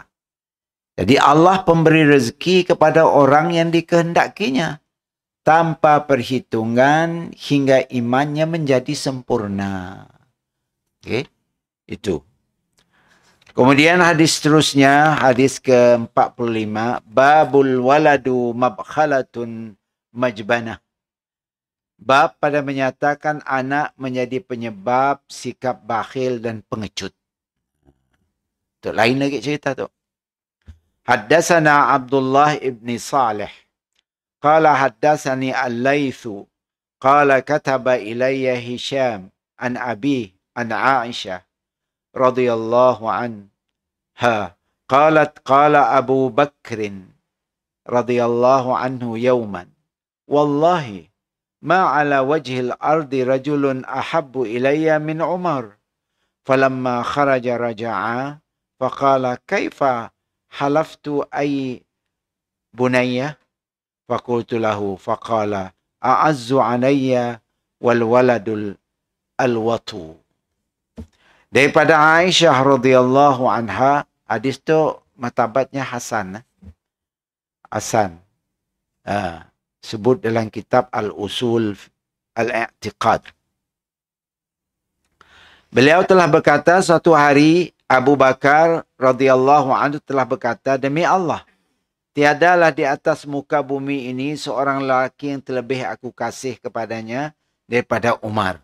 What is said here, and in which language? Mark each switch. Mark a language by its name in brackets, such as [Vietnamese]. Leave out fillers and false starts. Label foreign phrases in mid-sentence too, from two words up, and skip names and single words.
[Malay] Jadi Allah pemberi rezeki kepada orang yang dikehendakinya. tanpa perhitungan hingga imannya menjadi sempurna. Okey, itu. Kemudian hadis seterusnya, hadis ke-45, [Arabic] باب الولد مبخلة مجبنة. [Malay] Bab pada menyatakan anak menjadi penyebab sikap bakhil dan pengecut. Tu lain lagi cerita tu. [Arabic] حدثنا عبد الله بن صالح. قال حدثني الليث. قال كتب إلي هشام عن أبي عن عائشة رضي الله عنها. قالت قال أبو بكر رضي الله عنه يوما. Wallahi ما على وجه الأرض رجل أحب إلي من عمر فلما خرج رجع فقال كيف حلفت أي بنية فقلت له فقال أعز علي والولد الوطو. [Malay] Daripada Aisyah [Arabic] رضي الله عنها, [Malay] hadis tu matabatnya Hasan. Hasan. Sebut dalam kitab Al-Usul Al-I'tiqad. Beliau telah berkata, suatu hari Abu Bakar [Arabic] رضي الله عنه [Malay] telah berkata, demi Allah, tiadalah di atas muka bumi ini seorang lelaki yang terlebih aku kasih kepadanya daripada Umar.